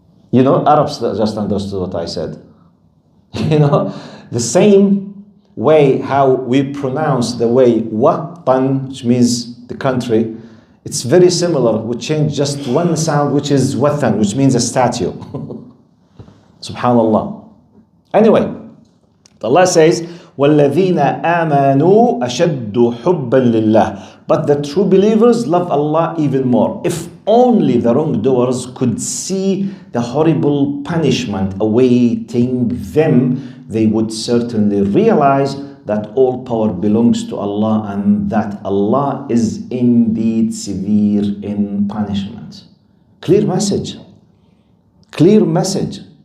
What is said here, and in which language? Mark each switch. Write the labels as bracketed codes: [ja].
[en] You know, Arabs just understood what I said. You know, the same way how we pronounce the way watan, which means the country, it's very similar. We change just one sound, which is wathan, which means a statue. Subhanallah. Anyway, Allah says, [ar] وَالَّذِينَ آمَنُوا أَشَدُّ حُبًّا لِلَّهِ. [en] But the true believers love Allah even more. If only the wrongdoers could see the horrible punishment awaiting them, they would certainly realize that all power belongs to Allah and that Allah is indeed severe in punishment. Clear message. Clear message.